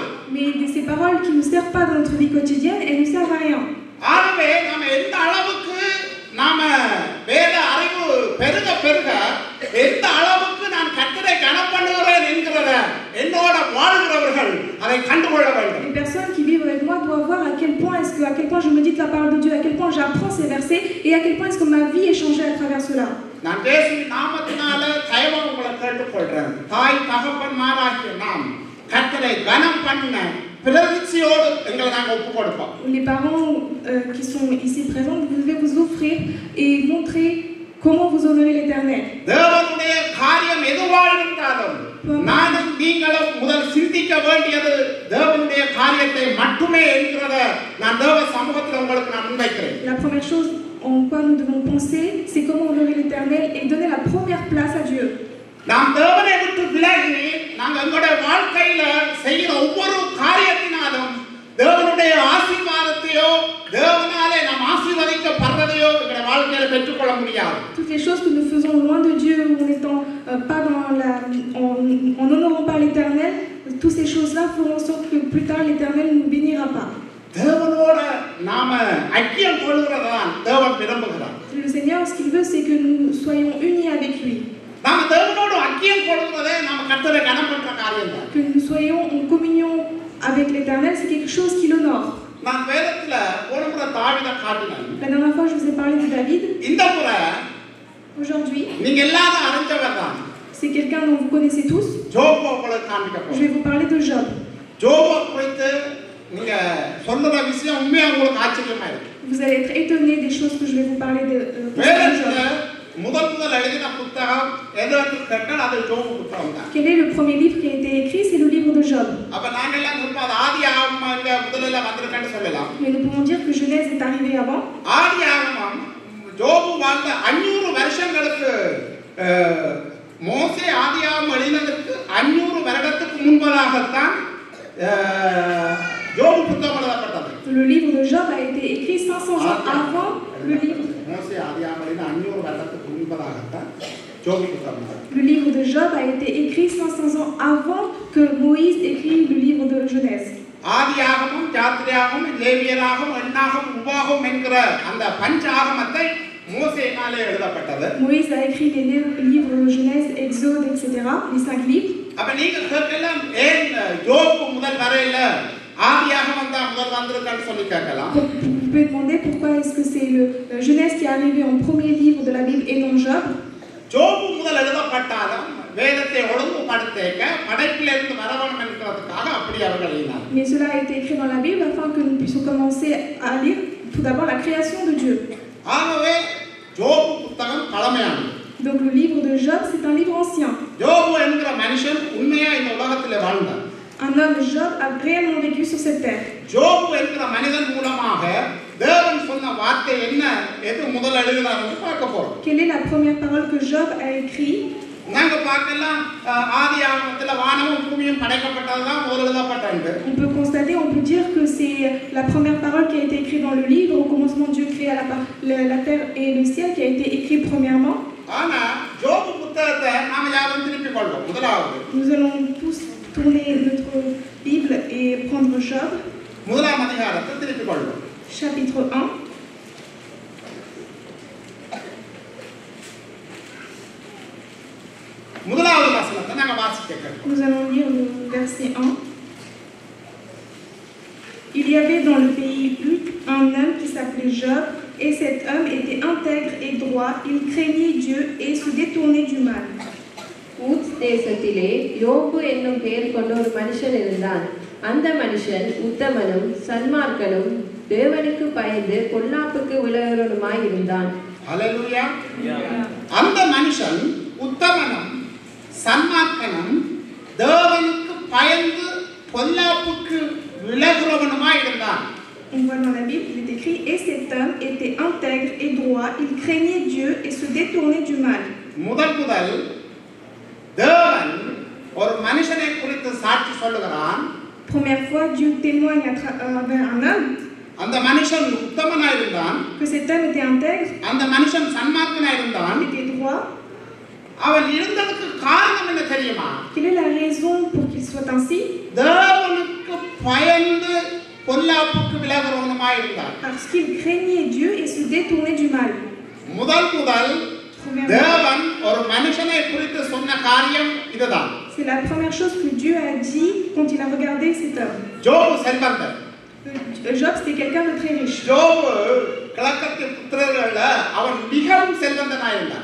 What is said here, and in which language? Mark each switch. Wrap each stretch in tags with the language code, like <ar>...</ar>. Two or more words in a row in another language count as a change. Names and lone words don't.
<fr>Mais ces paroles qui ne nous servent pas dans notre vie quotidienne, elles ne nous servent à rien.</fr> <ta>ஆகவே நாம எந்த அளவுக்கு நாம வேத அறிவு பெருக பெருக எந்த அளவுக்கு நான் கர்த்தரை கனம் பண்ணுகிறேன் என்கிறத என்னோட வாழ்கிறவர்கள் அதை கண்டுகொள்ள வேண்டும்.</ta> <fr>Les personnes qui vivent avec moi doivent voir à quel point je médite la parole de Dieu, à quel point j'apprends ces versets et à quel point est-ce que ma vie est changée à travers cela.</fr> <ta>நான் இயேசுவின் நாமத்தினால தயவாக உங்களை கேட்டுக்கொள்றேன். தாய் தகப்பன்மாராகிய நாம் கர்த்தரை கனம் பண்ண பிரதிச்சியோடு எங்களை நாங்கள் ஒப்பு கொடுப்போம்.</ta> <fr>Les parents qui sont ici présents, vous devez vous offrir et montrer comment vous honorez l'Éternel.</fr> <ta>தேவனுடைய காரியம் எதுவாக இருந்தாலும் நானும் நீங்களும் முதல் சிந்திக்க வேண்டியது தேவனுடைய காரியத்தை மட்டுமே என்கிறத நான் தேவ சமூகத்தில் உங்களுக்கு நான் முன்வைக்கிறேன்.</ta> <fr>La première chose en quoi nous devons penser, c'est comment honorer l'Éternel et donner la première place à Dieu.</fr> <ta>நாம் தேவனை விட்டு விலகி நாங்கள் எங்களுடைய வாழ்க்கையில செய்கிற ஒவ்வொரு காரியத்தினாலும் தேவனுடைய ஆசீர்வாதத்தையோ தேவனாலே நாம் ஆசீர்வதிக்கப்படுறதையோ எங்களுடைய வாழ்க்கையில பெற்றுக்கொள்ள முடியாது.</ta> <fr>Toutes les choses que nous faisons loin de Dieu, en n'étant pas en n'honorant pas l'Éternel, toutes ces choses-là feront en sorte que plus tard l'Éternel ne nous bénira pas.</fr> <ta>தேவனோட நாம ஐக்கியம் கொள்கிறதான் தேவன் விரும்புகிறார்.</ta> <fr>Le Seigneur, ce qu'il veut, c'est que nous soyons unis avec lui.</fr> <ta>நாம தேவனோட ஐக்கியம் கொள்கிறதே நாம கர்த்தரை கனம் பண்ற காரியம் தான்.</ta> <fr>Que nous soyons en communion avec l'Éternel, c'est quelque chose qui l'honore.</fr> <ta>நான் வேதத்துல ஒரு முறை தாவீதை காட்டினேன்.</ta> <fr>La dernière fois, je vous ai parlé de David.</fr> <ta>இந்த முறை</ta> <fr>Aujourd'hui,</fr> <ta>நீங்க எல்லாரும் அறிஞ்சவர் தான்.</ta> <fr>c'est quelqu'un dont vous connaissez tous.</fr> <ta>ஜோபை உங்களுக்கு காண்பிக்க</ta> <fr>Je</fr> <ta>போறேன்.</ta> <fr>vais vous parler de Job.</fr> <ta>ஜோபை குறித்து நீங்க சொல்ற விஷயம் உண்மையா உங்களுக்கு ஆச்சரியமா இருக்கு.</ta> <fr>Vous allez être étonnés des choses que je vais vous parler de</fr> <ta>வேதத்துல</ta> <fr>Job.</fr> <ta>முதல் எழுதின புத்தகம் எதுன்னு கேட்டால் அது ஜோபு புத்தகம் தான்.</ta> <fr>Quel est le premier livre qui a été écrit? C'est le livre de Job.</fr> <ta>அப்ப நாங்க எல்லாம் திரும்ப அது ஆதியாகமம் இங்க முதல்ல வந்திருக்கேன்னு சொல்லலாம்.</ta> <fr>Mais nous pouvons dire que Genèse est arrivé avant.</fr> <ta>ஆதியாகமம் ஜோபு வாழ்ந்த 500 வருஷங்களுக்கு மோசே ஆதியாகமம் எழுதினதற்கு 500 வருடத்துக்கு முன்பதாகத்தான் ஜோபு புத்தகம் எழுதப்பட்டது.</ta> <fr>Le livre de Job a été écrit 500 ans avant le livre.</fr> <ta>மோசே ஆதியாகமம் எழுதின 500 வருடத்துக்கு முன்பதாகத்தான் ஜோபு புத்தகம்.</ta> <fr>Le livre de Job a été écrit 500 ans avant que Moïse écrit le livre de Genèse.</fr> <ta>ஆதியாகமம், யாத்திரையாகமம், லேவியராகமம், எண்ணாகமம், உபாகமம் என்கிற அந்த பஞ்சாகமத்தை மோசேயினாலே எழுதப்பட்டது.</ta> <fr>Moïse a écrit les livres de Genèse, Exode, etc., les 5 livres.</fr> <ta>அப்ப நீங்க கேட்கலாம், ஏன் ஜோபு முதல் வரையில ஆதியாகமம் தான் முதல் வந்திருக்கான்னு சொல்லி கேட்கலாம்.</ta> <fr>Vous pouvez demander pourquoi est-ce que c'est le Genèse qui est arrivé en premier livre de la Bible et non Job.</fr> <ta>ஜோபு முதல் எழுதப்பட்டாலும் வேதத்தை ஒழுங்குபடுத்த படைப்பிலிருந்து வரவணும் என்கிறதுக்காக அப்படி அவர்கள் எழுதினார்.</ta> <fr>Mais cela a été écrit dans la Bible afin que nous puissions commencer à lire tout d'abord la création de Dieu.</fr> <ta>ஆகவே ஜோபு புத்தகம் பழமையானது.</ta> <fr>Donc le livre de Job, c'est un livre ancien.</fr> <ta>ஜோபு என்கிற மனுஷன் உண்மையா இந்த உலகத்தில் வாழ்ந்தார்.</ta> <fr>Un homme, Job, a réellement vécu sur cette terre.</fr> <ta>ஜோபு என்கிற மனிதன் மூலமாக தேவன் சொன்ன வார்த்தை என்ன எது முதல் எழுதினார்னு பார்க்க போறோம்.</ta> <fr>Quelle est la première parole que Job a écrite?</fr> <ta>நாங்க பார்க்கலாம் ஆதியாகமத்துல வானமும் பூமியும் படைக்கப்பட்டதுதான் முதல் எழுதப்பட்டது.</ta> <fr>On peut constater, on peut dire que c'est la première parole qui a été écrite dans le livre. Au commencement, Dieu créa la terre et le ciel qui a été écrit premièrement.</fr> <ta>ஆனா ஜோபு புத்தகத்தை நாம யாரும் திருப்பி கொள்வோம். முதலாவது</ta> <fr>Nous allons tous tourner notre Bible et prendre Job,</fr> <ta>முதலாம் அதிகாரத்தை திருப்பி கொள்வோம்.</ta> <fr>chapitre 1.</fr> <ta>முதலாவது வசனத்தை நாங்க வாசிக்க கேட்கிறோம்.</ta> <fr>Nous allons lire le verset 1. Il y avait dans le pays Uz un homme qui s'appelait Job, et cet homme était intègre et droit, il craignait Dieu et se détournait du mal.</fr> <ta>ஊத்ஸ் தேசத்திலே யோபு என்னும் பெயர் கொண்ட ஒரு மனுஷன் இருந்தான். அந்த மனுஷன் உத்தமனும் சன்மார்க்கனும் தேவனுக்கு பயந்து பொல்லாப்புக்கு விலகுவனுமாய் இருந்தான். ஹல்லேலூயா. அந்த மனுஷன் உத்தமனும் சன்மார்க்கனும் தேவனுக்கு பயந்து பொல்லாப்புக்கு விலகுறவனுமாய் இருந்தான்.</ta> <fr>On voit dans la Bible, il est écrit « Et cet homme était intègre et droit, il craignait Dieu et se détournait du mal. »</fr> <ta>முதல் தேவன் ஒரு மனுஷனை குறித்து சாட்சி சொல்லுகிறான்.</ta> <fr>Première fois, Dieu témoigne à travers un homme</fr> <ta>அந்த மனுஷன் உத்தமனாய் இருந்தான்.</ta> <fr>que cet homme était intègre,</fr> <ta>அந்த மனுஷன் சன்மார்க்கனாய் இருந்தான்.</ta> <fr>il était droit.</fr> <ta>அவன் இருந்ததுக்கு காரணம் என்ன தெரியுமா?</ta> <fr>Quelle est la raison pour qu'il soit ainsi?</fr> <ta>தேவனுக்கு பயந்து பொல்லாப்புக்கு விலகுறவனுமாய் இருந்தான்.</ta> <fr>Parce qu'il craignait Dieu et se détournait du mal.</fr> <ta>முதல் தேவன் ஒரு மனுஷனை குறித்து சொன்ன காரியம் இதுதான்.</ta> <fr>C'est la première chose que Dieu a dit quand il a regardé cet homme.</fr> <ta>ஜோபு செல்வந்தன்.</ta> <fr>Job, c'était quelqu'un de très riche.</fr> <ta>ஜோபு கிழக்கத்து புத்திரர்கள்ல அவன் மிகவும் செல்வந்தனாய் இருந்தான்.</ta>